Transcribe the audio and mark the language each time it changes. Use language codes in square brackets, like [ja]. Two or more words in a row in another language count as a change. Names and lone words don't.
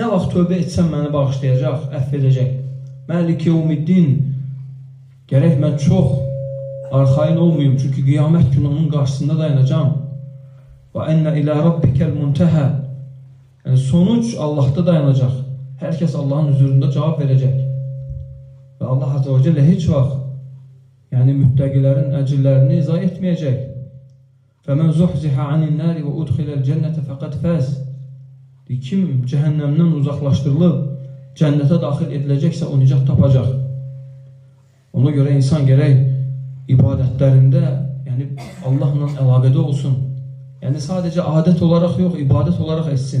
[az] Nə vaxt tövbə etsəm məni bağışlayacaq, əfv edəcək. [ar] مالك يوم الدين, [az] gərək mən çox arxain olmayım, çünki qiyamət günü onun qarşısında dayanacam. [ar] وأن إلى ربك المنتهى, [az] yəni sonuc Allah'ta dayanacaq. Hər kəs Allahın huzurunda cavab verəcək. Və Allah [ar] عز وجل [az] heç vaxt yəni müttəqilərin əcirlərini izah etməyəcək. [ar] فَمَنْ زُحْزِحَ عَنِ النَّارِ وَأُدْخِلَ الْجَنَّةَ فَقَدْ فَازَ. [az] Kim cəhənnəmdən uzaqlaşdırılıb cənnətə daxil ediləcəksə o nicat tapacaq. Ona görə insan gərək ibadətlərində yəni Allahla əlaqədə olsun. Yəni sadəcə adət olaraq yox, ibadət olaraq etsin.